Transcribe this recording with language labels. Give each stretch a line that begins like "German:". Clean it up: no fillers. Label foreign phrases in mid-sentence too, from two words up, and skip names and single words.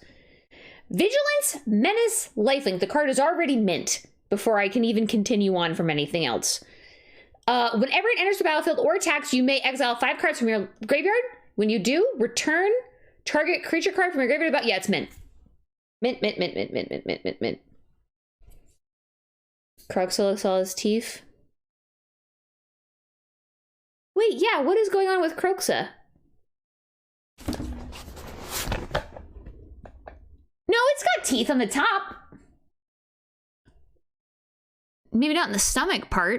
English: Vigilance, Menace, Lifelink. The card is already mint before I can even continue on from anything else. Whenever it enters the battlefield or attacks, you may exile 5 cards from your graveyard. When you do, return target creature card from your graveyard. Yeah, it's mint. Mint. Kroxa looks all his teeth. Wait, yeah, what is going on with Kroxa? No, it's got teeth on the top. Maybe not in the stomach part.